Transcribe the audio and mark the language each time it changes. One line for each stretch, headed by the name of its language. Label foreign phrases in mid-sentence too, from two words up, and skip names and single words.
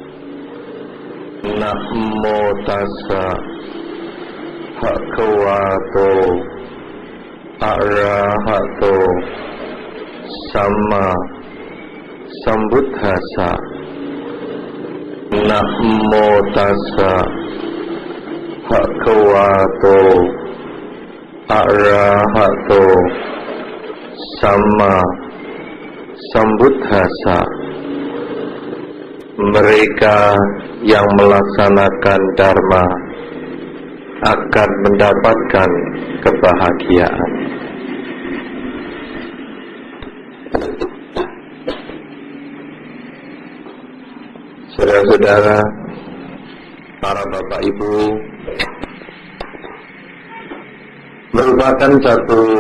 Pali: Namo tassa bhagavato arahato sama sambuddhassa. Namo tassa bhagavato arahato sama sambuddhassa.
Indonesian: Mereka yang melaksanakan dharma akan mendapatkan kebahagiaan. Saudara-saudara, para bapak ibu, merupakan satu